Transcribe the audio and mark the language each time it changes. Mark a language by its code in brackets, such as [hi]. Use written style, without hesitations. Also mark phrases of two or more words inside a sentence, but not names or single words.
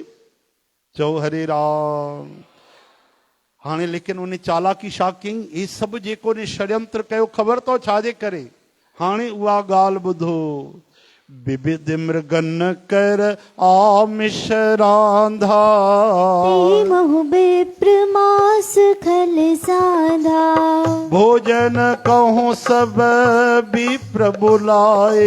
[sd] चओ हरे राम। हाणे लेकिन उन चालाकी छा कयईं, ही सभु जेको ने षड्यंत्र कयो, ख़बर अथव छाजे करे? हाणे उहा ॻाल्हि ॿुधो। [awa] विविध मृगन कर आमिष रांधा, महु विप्र मास खल साधा। भोजन कहूँ सब विप्र बुलाए,